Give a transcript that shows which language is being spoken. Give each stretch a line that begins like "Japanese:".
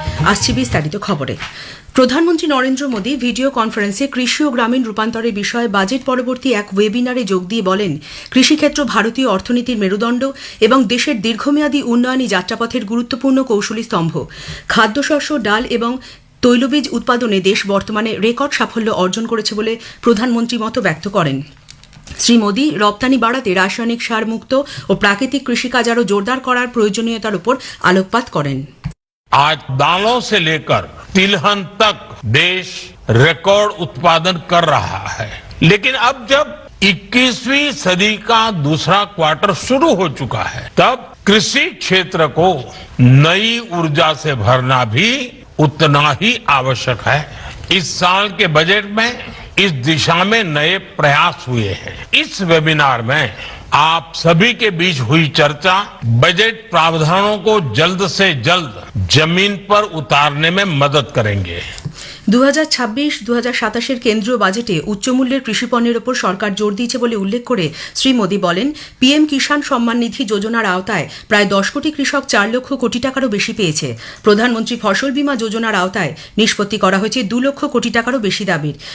Bangla: আসছে বিস্তারিত খবরে। প্রধানমন্ত্রী নরেন্দ্র মোদী ভিডিও কনফারেন্সে কৃষি ও গ্রামীণ রূপান্তরের বিষয়ে বাজেট পরবর্তী এক ওয়েবিনারে যোগ দিয়ে বলেন, কৃষিক্ষেত্র ভারতীয় অর্থনীতির মেরুদণ্ড এবং দেশের দীর্ঘমেয়াদী উন্নয়নী যাত্রাপথের গুরুত্বপূর্ণ কৌশলী স্তম্ভ। খাদ্যশস্য, ডাল এবং তৈলবীজ উৎপাদনে দেশ বর্তমানে রেকর্ড সাফল্য অর্জন করেছে বলে প্রধানমন্ত্রী মত ব্যক্ত করেন। শ্রী মোদী রপ্তানি বাড়াতে রাসায়নিক সার মুক্ত ও প্রাকৃতিক কৃষিকাজ আরও জোরদার করার প্রয়োজনীয়তার উপর আলোকপাত করেন।
Hindi: आज दालों से लेकर तिलहन तक देश रिकॉर्ड उत्पादन कर रहा है, लेकिन अब जब 21वीं सदी का दूसरा क्वार्टर शुरू हो चुका है, तब कृषि क्षेत्र को नई ऊर्जा से भरना भी उतना ही आवश्यक है। इस साल के बजट में इस दिशा में नए प्रयास हुए हैं। इस वेबिनार में आप सभी के बीच हुई चर्चा बजट प्रावधानों को जल्द से जल्द जमीन पर उतारने में मदद करेंगे।
Bangla: 2026-2027 কেন্দ্রীয় বাজেটে উচ্চমূল্যের কৃষিপণ্যের ওপর সরকার জোর দিয়েছে বলে উল্লেখ করে শ্রী মোদী বলেন, পিএম কিষাণ সম্মান নিধি যোজনার আওতায় প্রায় 10 কোটি কৃষক 4 লক্ষ কোটি টাকারও বেশি পেয়েছে। প্রধানমন্ত্রী ফসল বীমা যোজনার আওতায় নিষ্পত্তি করা হয়েছে 2 লক্ষ কোটি টাকারও বেশি দাবির।